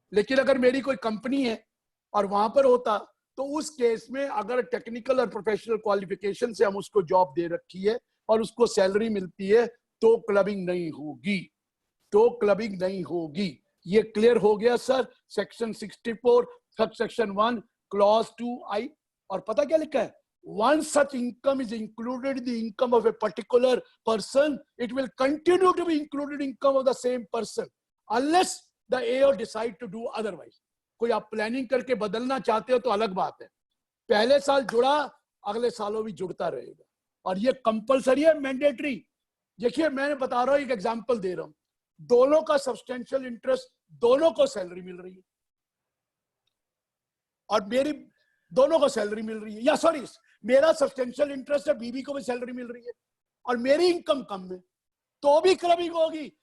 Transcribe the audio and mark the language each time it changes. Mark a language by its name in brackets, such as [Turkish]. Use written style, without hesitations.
[Hindi] लेकिन अगर मेरी कोई कंपनी है और वहां पर होता, तो उस केस में अगर टेक्निकल और प्रोफेशनल क्वालिफिकेशन से हम उसको जॉब दे रखी है और उसको सैलरी मिलती है, तो क्लबिंग नहीं होगी, तो क्लबिंग नहीं होगी। ये क्लियर हो गया sir. Section 64 sub section 1 clause 2I। और पता क्या लिखा है, [English] once such income is included in the income of a particular person, it will continue to be included in income of the same person unless the AO decide to do otherwise। [Hindi] कोई आप planning करके बदलना चाहते हो तो अलग बात है, पहले साल जुड़ा अगले सालों भी जुड़ता रहेगा, और ये कंपलसरी है, मैंडेटरी। देखिए मैंने बता रहा हूं, एक एग्जांपल दे रहा हूं, दोनों का सब्सटेंशियल इंटरेस्ट, दोनों को सैलरी मिल रही है, और मेरी दोनों को सैलरी मिल रही है, या सॉरी मेरा सब्सटेंशियल इंटरेस्ट है, बीवी को भी सैलरी मिल रही है, और मेरी इनकम कम है, तो भी क्लबिंग होगी।